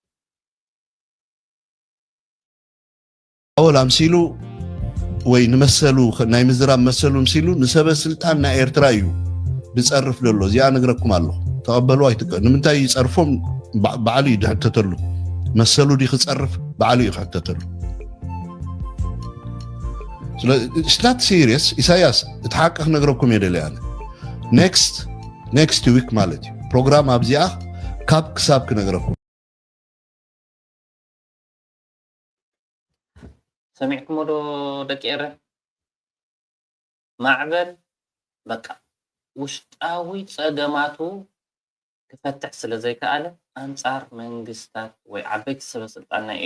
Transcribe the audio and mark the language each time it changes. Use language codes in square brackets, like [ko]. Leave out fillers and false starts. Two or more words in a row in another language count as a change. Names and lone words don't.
[ti] ኣወል ኣምሲሉ ወይ ንመሰሉ ናይ ምዝራብ መሰሉ ምሲሉ ንሰበ ስልጣን ናይ ኤርትራ እዩ ብፀርፍ ዘሎ እዚኣ ነግረኩም ኣለኹ ተቐበሉ ኣይትቀ ንምንታይ ይፀርፎም በዓሉ እዩ ድሕተተሉ መሰሉ ዲ ክፀርፍ በዓሉ እዩ ክሕተተሉ [en] It's not serious [ti] ኢሳያስ እቲ ሓቂ ክነግረኩም የደለየ ኣነ [en] next week [ti] ማለት እዩ ፕሮግራም ኣብዚኣ ካብ ክሳብ ክነግረኩም ሰሚዕኩሞ ዶ ደቂ ኤረ ማዕበል በቃ ውሽጣዊ ፀገማቱ ክፈትሕ ስለ ዘይከኣለ ኣንጻር መንግስታት ወይ ዓበይቲ ሰበ ስልጣን ናይ